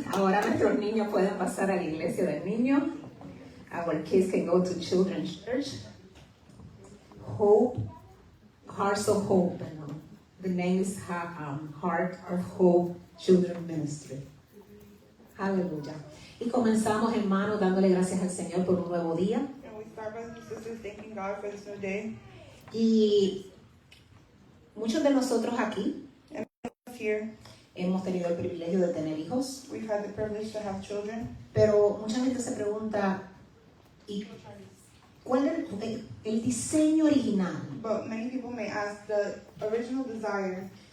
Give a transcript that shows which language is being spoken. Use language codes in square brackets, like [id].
[es] Ahora nuestros niños pueden pasar a la iglesia del niño. [en] Our kids can go to Children's Church. Hope, Hearts of Hope. The name is Heart of Hope Children's Ministry. [es] Aleluya. Y comenzamos, hermanos, dándole gracias al Señor por un nuevo día. [en] And we start, brothers and sisters, thanking God for this new day. [es] Y muchos de nosotros aquí [en] Here, [es] hemos tenido el privilegio de tener hijos. [en] we've had the privilege to have children. [es] Pero mucha gente se pregunta, ¿y cuál es el diseño original? [en] But many people may ask the original desire,